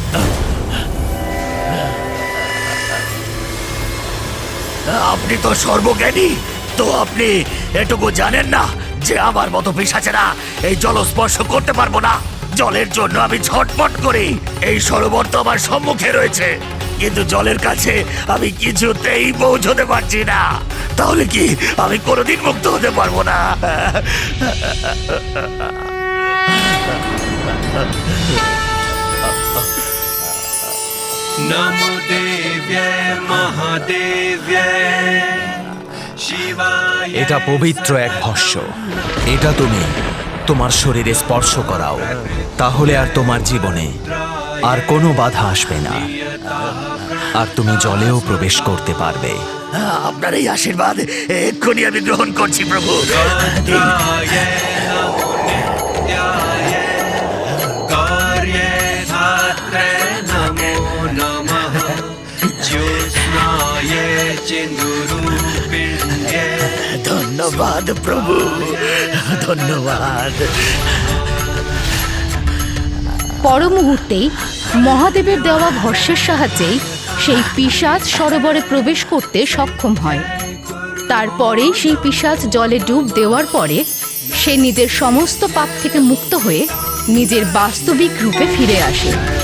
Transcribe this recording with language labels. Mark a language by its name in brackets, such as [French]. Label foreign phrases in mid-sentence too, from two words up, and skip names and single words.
[Bangla] আপনি তো সর্বজ্ঞানী, তো আপনি এটুকু জানেন না যে আমার মতো পিশাচেরা এই জল স্পর্শ করতে পারবো না। জলের জন্য আমি ছটফট করি। এই সরোবর তো আমার সম্মুখে রয়েছে, কিন্তু জলের কাছে আমি কিছুতেই পৌঁছতে পারছি না। তাহলে কি আমি কোনোদিন মুক্ত হতে পারবো না? [Sanskrit] नमो देव्यै महादेव्यै शिवाय। [Bangla] এটা পবিত্র এক ভস্য। এটা তুমি তোমার শরীরে স্পর্শ করাও, তাহলে আর তোমার জীবনে আর কোনো বাধা আসবে না, আর তুমি জলেও প্রবেশ করতে পারবে। আপনার এই আশীর্বাদ এক্ষুনি আমি গ্রহণ করছি প্রভু। [Sanskrit] रुद्राय नमो नित्याय कार्यधात्रे नमो नमः ज्योत्स्नाय चिन्दूरूपिण्ये। [Bangla] ধন্যবাদ প্রভু, ধন্যবাদ। পর মুহূর্তেই মহাদেবের দেওয়া ভস্যের সাহায্যেই সেই পিশাচ সরোবরে প্রবেশ করতে সক্ষম হয়। তারপরেই সেই পিশাচ জলে ডুব দেওয়ার পরে সে নিজের সমস্ত পাপ থেকে মুক্ত হয়ে নিজের বাস্তবিক রূপে ফিরে আসে।